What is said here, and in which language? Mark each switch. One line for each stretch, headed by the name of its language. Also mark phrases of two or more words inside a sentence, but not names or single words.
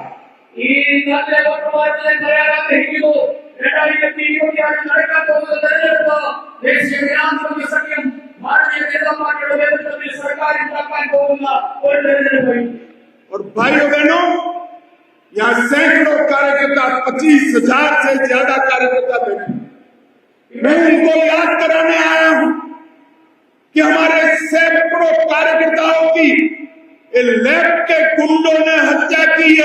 Malayalam: ഈ നാട്ടിലെ വോട്ടർമാരെ പറയാൻ ആഗ്രഹിക്കുന്നു, 2026 നടക്കാൻ പോകുന്ന തെരഞ്ഞെടുപ്പ് ദേശീയ ജനാധിപത്യ സഖ്യം ഭാരതീയ ജനതാ പാർട്ടിയുടെ നേതൃത്വത്തിൽ സർക്കാർ ഉണ്ടാക്കാൻ പോകുന്ന ഒരു തെരഞ്ഞെടുപ്പ്.
Hindi: और भाइयों बहनों, यहाँ सैकड़ों कार्यकर्ता, 25,000 से ज्यादा कार्यकर्ता बैठे। मैं उनको याद कराने आया हूं कि हमारे सैकड़ों कार्यकर्ताओं की लेफ्ट के गुंडों ने हत्या की है।